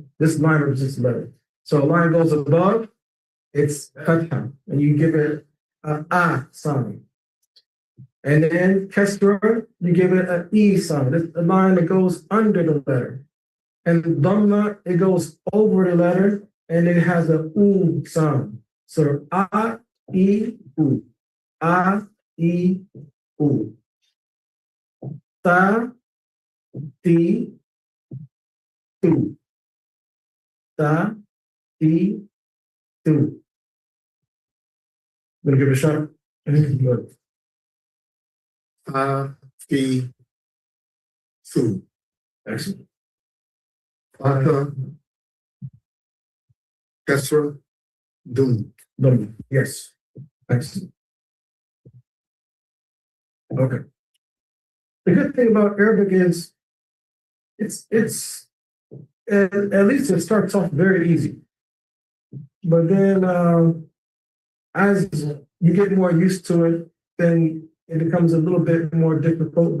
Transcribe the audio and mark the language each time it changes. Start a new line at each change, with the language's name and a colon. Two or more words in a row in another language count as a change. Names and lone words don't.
English: This line represents the letter. So a line goes above, it's fatha, and you give it an a sign. And then kasra, you give it an e sign. It's the line that goes under the letter. And dhamma, it goes over the letter, and it has a u sound. So a, e, u. A, e, u. Ta, ti, tu. Ta, ti, tu. Gonna give it a shot. Good. Ta, ti, tu. Excellent. Fatha, kasra, dum. Dhamma. Yes. Excellent. Okay. The good thing about Arabic is it's at least it starts off very easy, but then as you get more used to it, then it becomes a little bit more difficult.